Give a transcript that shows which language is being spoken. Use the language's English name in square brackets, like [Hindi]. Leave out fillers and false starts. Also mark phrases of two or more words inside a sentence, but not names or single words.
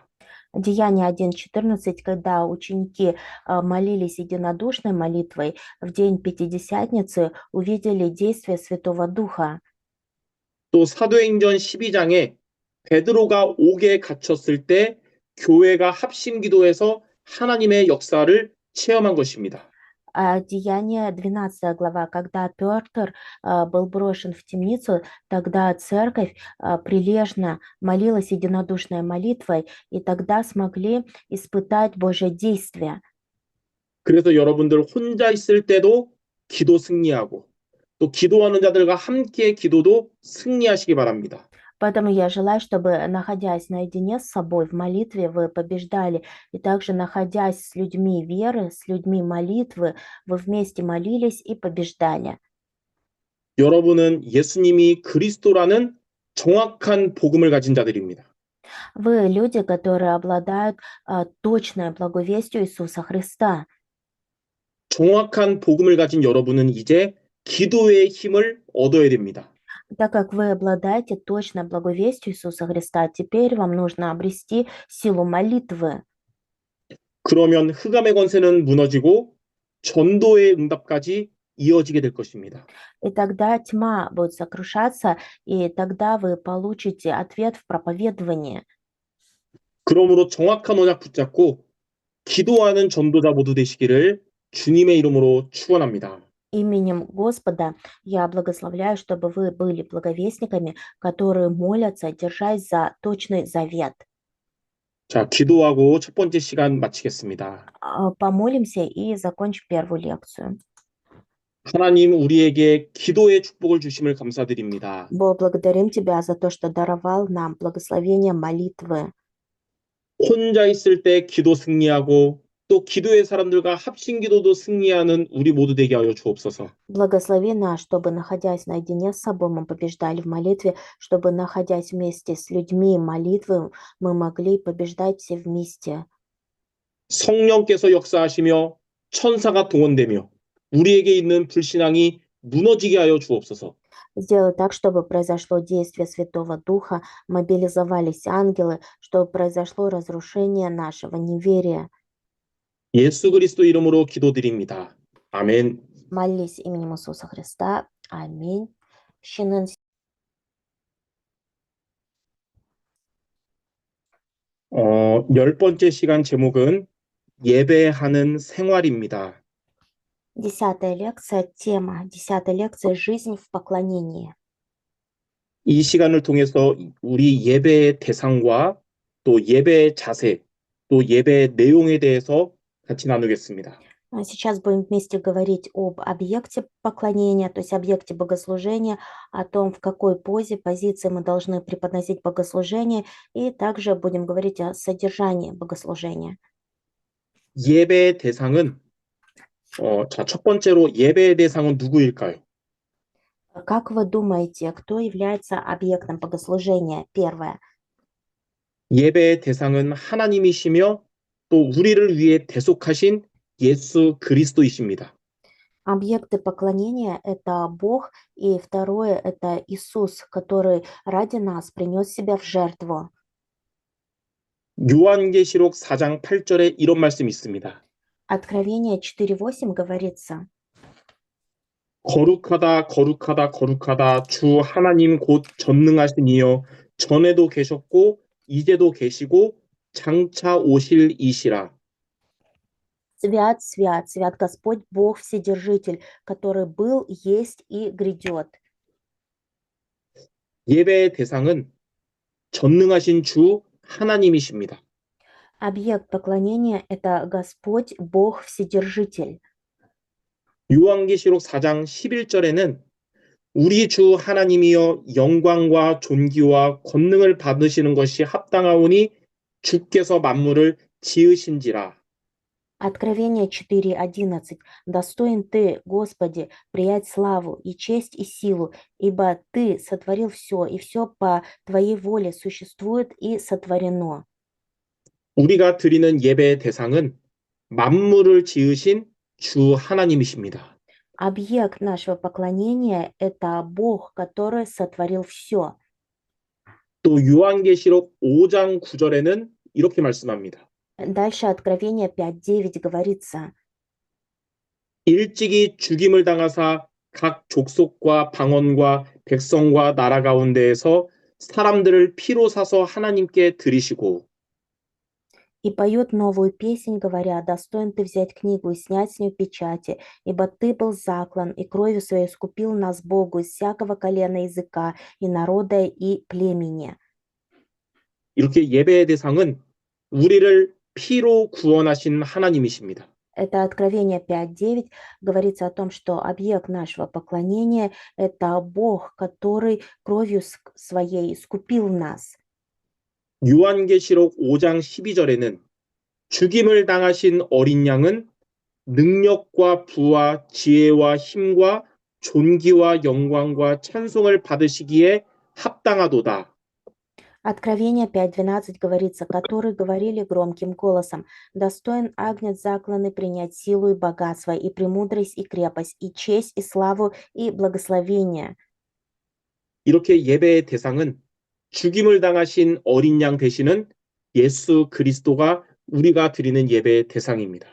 [Russian] Деяние 1:14, когда ученики молились единодушной молитвой, в день Пятидесятницы увидели действие Святого Духа. [Korean] 또 사도행전 12장에 베드로가 옥에 갇혔을 때 교회가 합심 기도해서 하나님의 역사를 체험한 것입니다. [Russian] Деяние 12 глава, когда Петр был брошен в темницу, тогда церковь прилежно молилась единодушной молитвой, и тогда смогли испытать Божье действие. [Korean] 그래서 여러분들 혼자 있을 때도 기도 승리하고 또 기도하는 자들과 함께 기도도 승리하시기 바랍니다. [Russian] Поэтому я желаю, чтобы, находясь наедине с собой в молитве, вы побеждали. И также, находясь с людьми веры, с людьми молитвы, вы вместе молились и побеждали. [Korean] 여러분은 예수님이 그리스도라는 정확한 복음을 가진 자들입니다. [Russian] Вы люди, которые обладают точной благовестью Иисуса Христа. [Korean] 정확한 복음을 가진 여러분은 이제 기도의 힘을 얻어야 됩니다. [Russian] Так как вы обладаете точной благовестью Иисуса Христа, теперь вам нужно обрести силу молитвы. [Korean] 그러면 흑암의 권세는 무너지고 전도의 응답까지 이어지게 될 것입니다. [Russian] И тогда тьма будет сокрушаться, и тогда вы получите ответ в проповедовании. [Korean] 그러므로 정확한 언약 붙잡고 기도하는 전도자 모두 되시기를 주님의 이름으로 축원합니다. [Russian] Именем Господа я благословляю, чтобы вы были благовестниками, которые молятся, держась за точный завет. [Korean] 자, 기도하고 첫 번째 시간 마치겠습니다. [Russian] Помолимся и закончим первую лекцию. [Korean] 하나님 우리에게 기도의 축복을 주심을 감사드립니다. [Russian] Бог, благодарим Тебя за то, что даровал нам благословение молитвы. [Korean] 혼자 있을 때 기도 승리하고 또 기도의 사람들과 합심기도도 승리하는 우리 모두 되게 하여 주옵소서. [Russian] Благослови нас, чтобы, находясь наедине с собой, мы побеждали в молитве, чтобы, находясь вместе с людьми молитвы, мы могли побеждать все вместе. [Korean] 성령께서 역사하시며 천사가 동원되며 우리에게 있는 불신앙이 무너지게 하여 주옵소서. [Russian] Сделай так, чтобы произошло действие Святого Духа, мобилизовались ангелы, чтобы произошло разрушение нашего неверия. [Korean] 예수 그리스도 이름으로 기도드립니다. 아멘. [Russian] Молись именем Иисуса Христа. Аминь. Щенын [Korean] 열 번째 시간 제목은 예배하는 생활입니다. [Russian] 10-я лекция, тема 10-й лекции «Жизнь в поклонении». [Korean] 이 시간을 통해서 우리 예배의 대상과 또 예배의 자세, 또 예배의 내용에 대해서 같이 나누겠습니다. [Russian] Сейчас будем вместе говорить об объекте поклонения, то есть объекте богослужения, о том, в какой позе, позиции мы должны преподносить богослужение, и также будем говорить о содержании богослужения. [Korean] 예배의 대상은 첫 번째로 예배의 대상은 누구일까요? [Russian] Как вы думаете, кто является объектом богослужения? Первое. [Korean] 예배의 대상은 하나님이시며 또 우리를 위해 대속하신 예수 그리스도이십니다. [Russian] Объекты поклонения– это Бог, и второе– это Иисус, который ради нас принес себя в жертву. [Korean] 요한계시록 4장 8절에 이런 말씀이 있습니다. [Russian] Откровение 4:8 говорится: [Korean] 거룩하다 거룩하다 거룩하다 주 하나님 곧 전능하신 이여 전에도 계셨고 이제도 계시고 장차 오실 이시라. [Russian] «Свят, свят, свят Господь, Бог Вседержитель, который был, есть и грядет». [Korean] 예배의 대상은 전능하신 주 하나님이십니다. [Russian] Объект поклонения– это Господь, Бог Вседержитель. [Korean] 요한계시록 4장 11절에는 우리 주 하나님이여 영광과 존귀와 권능을 받으시는 것이 합당하오니 주께서 만물을 지으신지라. [Russian] Откровение 4:11. «Достоин Ты, Господи, приять славу и честь и силу, ибо Ты сотворил все, и все по Твоей воле существует и сотворено». [Korean] 우리가 드리는 예배의 대상은 만물을 지으신 주 하나님이십니다. [Russian] Объект нашего поклонения– это Бог, который сотворил все. [Korean] 또 요한계시록 5장 9절에는 이렇게 말씀합니다. [Russian] Дальше Откровение 5:9 говорится: [Korean] 일찍이 죽임을 당하사 각 족속과 방언과 백성과 나라 가운데에서 사람들을 피로 사서 하나님께 드리시고 [Russian] «И поет новую песнь, говоря: достоин Ты взять книгу и снять с нее печати, ибо Ты был заклан, и кровью Своей искупил нас Богу из всякого колена, языка и народа и племени». [Korean] 이렇게 예배의 대상은 우리를 피로 구원하신 하나님이십니다. [Russian] Это Откровение 5:9 говорится о том, что объект нашего поклонения– это Бог, который кровью Своей искупил нас. [Korean] 요한계시록 5장 12절에는 죽임을 당하신 어린 양은 능력과 부와 지혜와 힘과 존귀와 영광과 찬송을 받으시기에 합당하도다. [Russian] Откровение 5:12 говорится: «Которые говорили громким голосом: достоин агнец закланный принять силу и богатство, и премудрость, и крепость, и честь, и славу, и благословение». [Korean] 이렇게 예배의 대상은 죽임을 당하신 어린 양 되시는 예수 그리스도가 우리가 드리는 예배의 대상입니다.